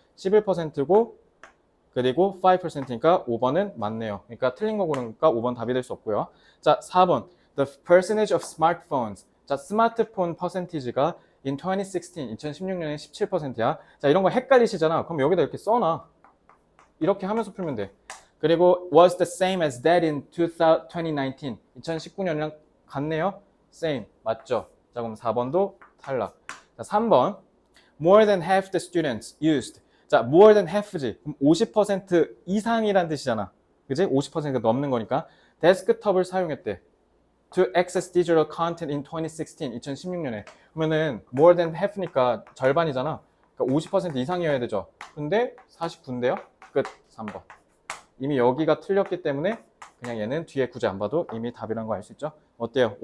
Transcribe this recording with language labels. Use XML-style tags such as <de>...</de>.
<ko>11%고 그리고 5%니까 5번은 맞네요. 그러니까 틀린 거 고르니까 5번 답이 될 수 없고요. 자, 4번</ko> <en>the percentage of smartphones.</en> <ko>자, 스마트폰 퍼센티지가 in 2016년에 17%야. 자, 이런 거 헷갈리시잖아. 그럼 여기다 이렇게 써놔. 이렇게 하면서 풀면 돼.</ko> <en>그리고 was the same as that in 2019.</en> <ko>2019년이랑 같네요. same. 맞죠? 자, 그럼 4번도 탈락. 자, 3번.</ko> <en>more than half the students used. 자, more than half지.</en> <ko>그럼 50% 이상이란 뜻이잖아. 그지? 50%가 넘는 거니까. 데스크톱을 사용했대.</ko> <en>to access digital content in 2016.</en> <ko>2016년에. 그러면은 more than half니까 절반이잖아. 그러니까 50% 이상이어야 되죠. 근데 49인데요. 끝. 3번. 이미 여기가 틀렸기 때문에 그냥 얘는 뒤에 굳이 안 봐도 이미 답이라는 거 알 수 있죠? 어때요?</ko>